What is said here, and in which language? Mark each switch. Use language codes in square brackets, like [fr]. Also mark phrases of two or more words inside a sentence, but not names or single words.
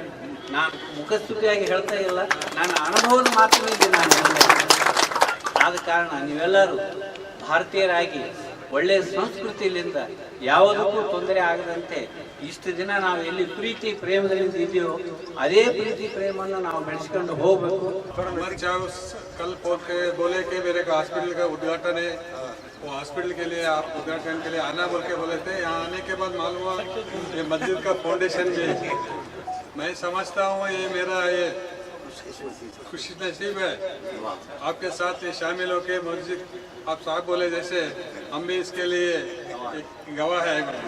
[kn] ನಾನು ಮುಖಸ್ತುತಿಯಾಗಿ ಹೇಳ್ತಾ ಇಲ್ಲ, ನನ್ನ ಅನುಭವದ ಮಾತಿನಲ್ಲಿ ನಾನು ಹೇಳ್ತಾ ಇದ್ದೀನಿ. ಆದ ಕಾರಣ ನೀವೆಲ್ಲರೂ ಭಾರತೀಯರಾಗಿ ಒಳ್ಳೆಯ ಸಂಸ್ಕೃತಿಯಿಂದ ಯಾವುದಕ್ಕೂ ತೊಂದರೆ ಆಗದಂತೆ ಇಷ್ಟು ದಿನ ನಾವು ಎಲ್ಲಿ ಪ್ರೀತಿ ಪ್ರೇಮದಿಂದ ಇದೆಯೋ ಅದೇ ಪ್ರೀತಿ ಪ್ರೇಮವನ್ನು ನಾವು ಬೆಳೆಸ್ಕೊಂಡು ಹೋಗಬೇಕು. [hi] कल बोले कि मेरे को हॉस्पिटल का उद्घाटन है, वो हॉस्पिटल के लिए आप उद्घाटन के लिए आना बोल के बोले थे. यहाँ आने के बाद मालूम हुआ ये मस्जिद का फाउंडेशन भी है. मैं समझता हूँ ये मेरा ये खुशी नसीब है आपके साथ ये शामिल होके मस्जिद आप साहब बोले जैसे हम भी इसके लिए एक गवाह है.